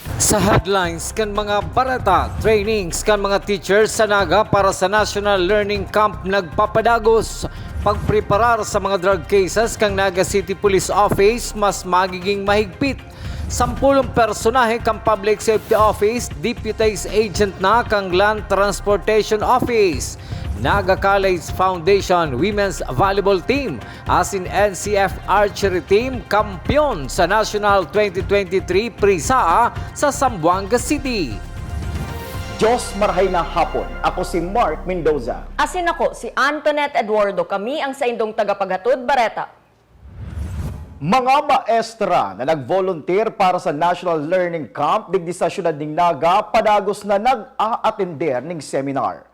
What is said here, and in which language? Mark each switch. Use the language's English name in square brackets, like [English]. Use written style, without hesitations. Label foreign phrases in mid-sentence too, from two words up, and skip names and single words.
[Bikol] Sa headlines kan mga barata, trainings kan mga teachers sa Naga para sa National Learning Camp nagpapadagos. Pagpreparar sa mga [English] drug cases [Bikol] kang Naga City Police Office [Filipino] mas magiging mahigpit. [Bikol] 10 personahe kang Public Safety Office, [English] deputized agent [Bikol] na kang Land Transportation Office. Naga College Foundation Women's Volleyball Team as in NCF Archery Team kampiyon sa National 2023 Prisa sa Zamboanga City. Diyos marahay na hapon. Ako si Mark Mendoza. Asin ako si Antoinette Eduardo. Kami ang sa indong tagapaghatod Bareta. Mga maestra na nag-volunteer para sa National Learning Camp digdi sa siyudad ng Naga, padagos na nag-a-attender ng seminar.